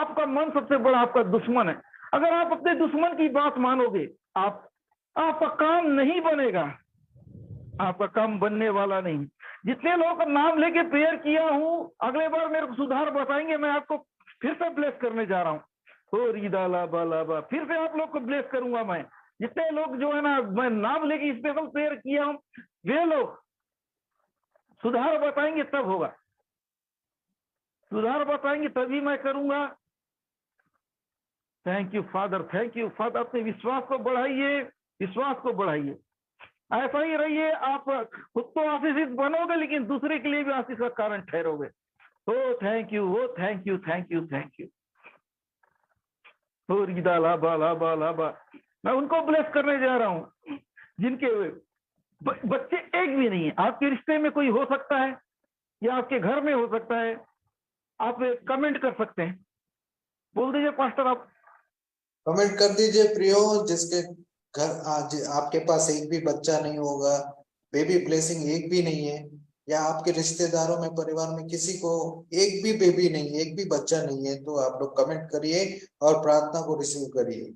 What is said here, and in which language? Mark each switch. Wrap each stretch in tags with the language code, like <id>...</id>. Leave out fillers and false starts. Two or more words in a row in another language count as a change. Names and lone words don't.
<hi>आपका मन सबसे बड़ा आपका दुश्मन है। अगर आप अपने दुश्मन की बात मानोगे, आपका काम नहीं बनेगा, आपका काम बनने वाला नहीं। जितने लोगों का नाम लेके प्रेयर किया हूं, अगले बार मेरे को सुधार बताएंगे, मैं आपको फिर से ब्लेस करने जा रहा हूँ। हो रीदा लाबा लाबा, फिर से आप लोग को ब्लेस करूंगा मैं। जितने लोग जो है ना, मैं नाम लेके स्पेशल प्रेयर किया हूं, वे लोग सुधार बताएंगे तब होगा। सुधार बताएंगे तभी मैं करूंगा।</hi> <en>thank you Father, thank you Father.</en> <hi>अपने विश्वास को बढ़ाइए, विश्वास को बढ़ाइए। ऐसा ही रहिए। आप खुद तो आशीषित बनोगे लेकिन दूसरे के लिए भी आशीष का कारण ठहरोगे।</hi> <en>O thank you, O thank you, thank you, thank you. ओ रीदा लाबा लाबा लाबा।</en> <hi>मैं उनको ब्लेस करने जा रहा हूं जिनके बच्चे एक भी नहीं है। आपके रिश्ते में कोई हो सकता है या आपके घर में हो सकता है, आप कमेंट कर सकते हैं। बोल दीजिए पास्टर, आप कमेंट कर दीजिए। प्रियो, जिसके घर आज आपके पास एक भी बच्चा नहीं होगा,</hi> <en>baby blessing</en> <hi>एक भी नहीं है, या आपके रिश्तेदारों में परिवार में किसी को एक भी बेबी नहीं है, एक भी बच्चा नहीं है, तो आप लोग कमेंट करिए और प्रार्थना को रिसीव करिए।</hi>